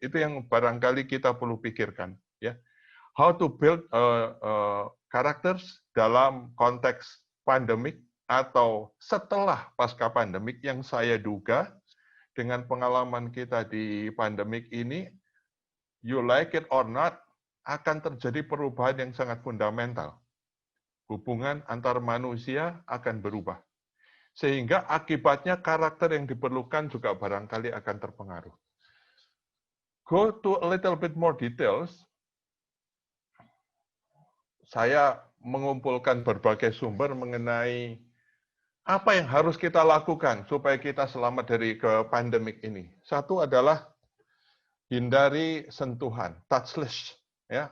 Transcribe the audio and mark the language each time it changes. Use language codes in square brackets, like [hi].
[id] Itu yang barangkali kita perlu pikirkan, ya. [en] How to build characters [id] dalam konteks pandemik atau setelah pasca pandemik, yang saya duga dengan pengalaman kita di pandemik ini, [en] you like it or not, [id] akan terjadi perubahan yang sangat fundamental. Hubungan antar manusia akan berubah. Sehingga akibatnya karakter yang diperlukan juga barangkali akan terpengaruh. [en] Go to a little bit more details. [id] Saya mengumpulkan berbagai sumber mengenai apa yang harus kita lakukan supaya kita selamat dari pandemik ini. Satu adalah hindari sentuhan, touchless, ya.